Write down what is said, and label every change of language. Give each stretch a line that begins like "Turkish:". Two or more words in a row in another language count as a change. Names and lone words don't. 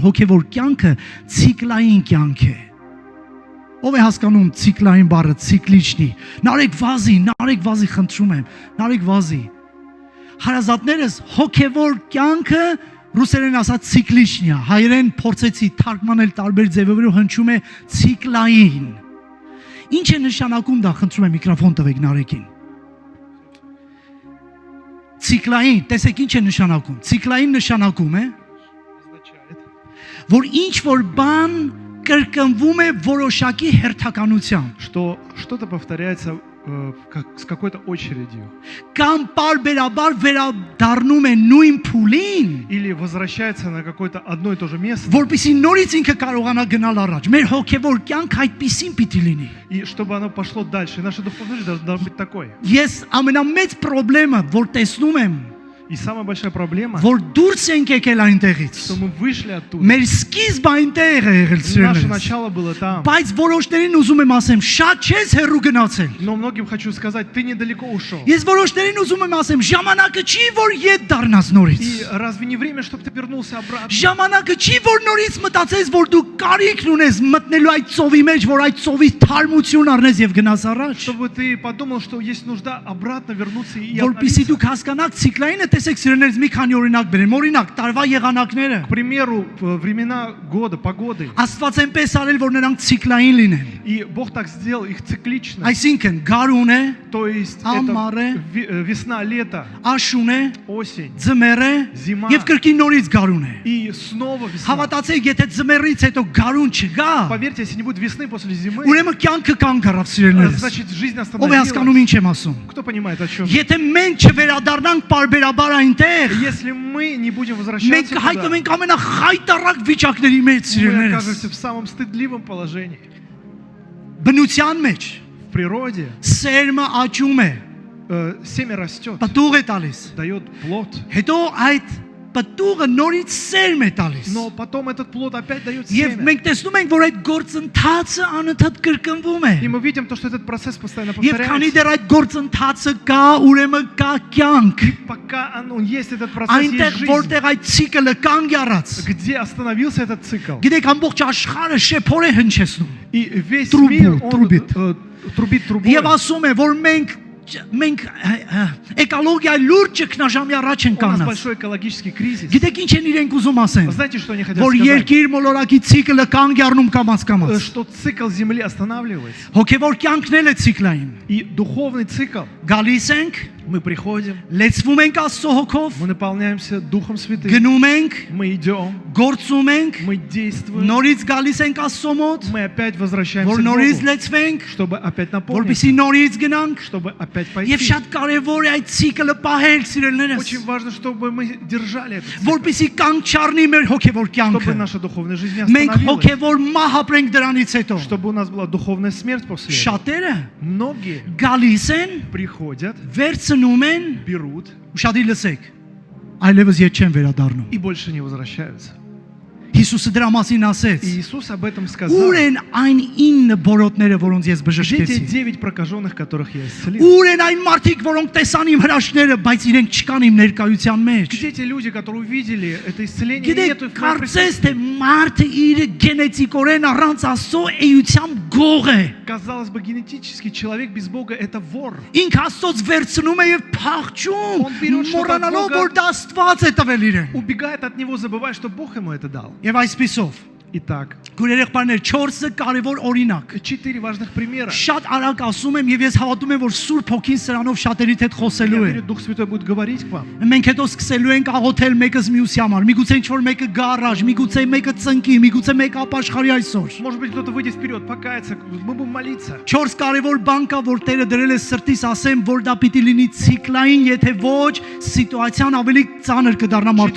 Armenian: հոգևոր կյանքը ցիկլային կյանք է։ Ով է հասկանում ցիկլային բառը, ցիկլիչնի։ Նարեկ վազի, խնդրում եմ, նարեկ վազի։ Հարազատներս հոգևոր կյանքը ռուսերեն ասած ցիկլիչնի է, հայերեն փորձեցի թարգմանել տարբեր ձևերով, հնչում է ցիկլային։ Ինչ է նշանակում դա, խնդրում եմ միկրոֆոն տվեք Նարեկին։ Ցիկլային, տեսեք ինչ է նշանակում։ Ցիկլային նշանակում է, որ ինչ որ բան կրկնվում է որոշակի հերթականությամբ։
Russian: Что-то повторяется с какой-то очередью.
Armenian: Կամ պարբերաբար վերադառնում է նույն փուլին,
Russian: Или возвращается на какое-то одно и то же место.
Armenian: որպեսզի նորից ինքը կարողանա գնալ առաջ։ Մեր հոգևոր կյանքը այդպիսին պիտի լինի։
Russian: И чтобы оно пошло дальше. Наша духовная жизнь должна быть такой.
Armenian: Ես ամենամեծ խնդրեմը, որ տեսնում եմ,
Russian: И самая большая проблема,
Armenian: որ դուրս ենք եկել այնտեղից։
Russian: что мы вышли оттуда.
Armenian: Մեր սկիզբը այնտեղ է եղել,
Russian: Наше
Armenian: սիրելիներս։
Russian: начало было там.
Armenian: Բայց որոշներին ուզում եմ ասեմ, շատ չես հեռու գնացել։
Russian: Но многим хочу сказать, ты недалеко ушел.
Armenian: Ես որոշներին ուզում եմ ասեմ, ժամանակը չի, որ ետ դառնաս норից։
Russian: И разве не время, чтобы ты вернулся обратно?
Armenian: Ժամանակը չի, որ նորից մտածես, որ դու կարիքն ունես մտնելու այդ ծովի մեջ, որ այդ ծովի թարմություն առնես եւ գնաս առաջ։
Russian: Чтобы ты подумал, что есть нужда обратно вернуться и
Armenian: Որպեսզի
Russian: обновиться.
Armenian: դուք հասկանաք ցիկլայինը, տեսեք սիրելիներս մի քանի օրինակ բերեմ։ Օրինակ, տարվա եղանակները։
Russian: К примеру, времена года, погоды.
Armenian: Աստված այնպես արել, որ նրանք ցիկլային լինեն։
Russian: И Бог так сделал их циклично.
Armenian: Այսինքն գարուն է,
Russian: То есть
Armenian: Ամառ է,
Russian: это весна, лето,
Armenian: աշուն է,
Russian: осень
Armenian: ձմեռ է
Russian: Զիմա։
Armenian: եւ կրկին նորից գարուն է։
Russian: и снова весна.
Armenian: Հավատացեք, եթե ձմեռից հետո գարուն չգա,
Russian: Поверьте, если не будет весны после зимы,
Armenian: ուրեմն կյանքը կանգ առավ սիրելիներս։
Russian: значит жизнь
Armenian: Ով է
Russian: остановилась.
Armenian: հասկանում ինչ եմ ասում։
Russian: Кто понимает, о чем?
Armenian: Եթե մենք չվերադառնանք բարբերաբար այնտեղ,
Russian: Если мы не будем
Armenian: մենք
Russian: возвращаться
Armenian: կհայտնվենք
Russian: туда,
Armenian: ամենախայտարակ վիճակների մեջ
Russian: мы
Armenian: սիրելիներս։
Russian: окажемся в самом стыдливом положении.
Armenian: Բնության մեջ
Russian: В природе
Armenian: սերմը աճում է,
Russian: семя растет,
Armenian: պտուղ է տալիս։
Russian: дает плод,
Armenian: Հետո այդ պտուղը նորից սերմ է տալիս։
Russian: но потом этот плод опять дает
Armenian: Եվ
Russian: семя.
Armenian: մենք տեսնում ենք, որ այդ գործընթացը անընդհատ կրկնվում է։
Russian: И мы видим то, что этот процесс постоянно
Armenian: Եվ քանի
Russian: повторяется.
Armenian: դեռ այդ գործընթացը կա, ուրեմն кա կյանք։
Russian: Пока он есть, этот процесс, есть
Armenian: Այնտեղ
Russian: жизнь.
Armenian: որտեղ այդ ցիկլը կանգ առած։
Russian: Где остановился этот цикл?
Armenian: Գիտեք, ամբողջ աշխարհը շեփոր է հնչեցնում։
Russian: И весь Трубу, мир, он трубит. трубит трубой.
Armenian: Եվ ասում է, որ մենք էկոլոգիայի լուրջ ճգնաժամի առաջ ենք
Russian: У нас
Armenian: կանգնած։
Russian: большой экологический кризис.
Armenian: Գիտեք ինչ են իրենք ուզում ասեն։
Russian: Знаете, что они хотят
Armenian: Որ
Russian: сказать?
Armenian: երկիր մոլորակի ցիկլը կանգ առնում կամաց-կամաց։
Russian: Что цикл Земли останавливается.
Armenian: Հոգևոր կյանքն էլ է ցիկլային։
Russian: И духовный цикл.
Armenian: Գալիս ենք,
Russian: Мы приходим,
Armenian: լեցվում ենք Աստծո հոգով,
Russian: мы наполняемся Духом Святым,
Armenian: գնում ենք,
Russian: мы идем,
Armenian: գործում ենք,
Russian: мы действуем,
Armenian: նորից գալիս ենք Աստծո մոտ,
Russian: мы опять возвращаемся
Armenian: որ
Russian: к
Armenian: նորից
Russian: Богу,
Armenian: լեցվենք,
Russian: чтобы опять
Armenian: որպեսզի
Russian: наполниться,
Armenian: նորից գնանք։
Russian: чтобы опять
Armenian: Եվ
Russian: пойти.
Armenian: շատ կարևոր է այդ ցիկլը պահել, սիրելիներս,
Russian: Очень важно, чтобы мы держали этот цикл,
Armenian: որպեսզի կանգ չառնի մեր հոգևոր
Russian: чтобы
Armenian: կյանքը։
Russian: наша духовная жизнь не
Armenian: Մենք
Russian: остановилась,
Armenian: հոգևոր մահ ապրենք դրանից հետո։
Russian: чтобы у нас была духовная смерть после этого.
Armenian: Շատերը
Russian: Многие
Armenian: գալիս են,
Russian: приходят,
Armenian: վերցնում են,
Russian: берут
Armenian: ուշադիր լսեք, այլևս ետ չեն վերադառնում։
Russian: и больше не возвращаются.
Armenian: Հիսուսը դրա մասին ասեց.
Russian: И Иисус об этом
Armenian: Ուր
Russian: сказал.
Armenian: են այն 9 բորոտները, որոնց ես
Russian: Где те
Armenian: բժշկեցի։
Russian: 9 прокаженных, которых я исцелил?
Armenian: Ուր են այն մարդիկ, որոնք տեսան իմ հրաշքները, բայց իրենք չկան իմ ներկայության մեջ։
Russian: Где те люди, которые увидели это исцеление, и
Armenian: Գիտեք,
Russian: нету их в моем
Armenian: կարծես
Russian: присутствии?
Armenian: թե մարդը իր գենետիկորեն առանց Աստծո էյությամբ գող է։
Russian: Казалось бы, генетически человек без Бога это вор.
Armenian: Ինք Աստծոց վերցնում է եւ փախչում,
Russian: Он берет что-то от
Armenian: մոռանալով,
Russian: Бога.
Armenian: որ դա Աստված է տվել իրեն։
Russian: Убегает от него, забывая, что Бог ему это дал.
Armenian: Եվ այսպիսով,
Russian: Итак,
Armenian: գուրերեղբայրներ 4 կարևոր օրինակ։
Russian: 4 важных примера.
Armenian: Շատ արագ ասում եմ եւ ես հավատում եմ, որ Սուրբ Հոգին սրանով շատերիդ հետ
Russian: Я
Armenian: խոսելու է։
Russian: верю, Дух Святой будет говорить к вам.
Armenian: Մենք հետո սկսելու ենք աղոթել մեկս մյուսի համար։ Միգուցե ինչ-որ մեկը գա առաջ, միգուցե մեկը ծնկի, միգուցե մեկը ապաշխարի այսօր։
Russian: Может быть, кто-то выйдет вперед, покаяться, мы будем молиться.
Armenian: 4 կարևոր բան կա, որ Տերը դրել է սրտիս, ասեմ, որ դա պիտի լինի ցիկլային, եթե ոչ, սիտուացիան ավելի ծանր կդառնա մարդու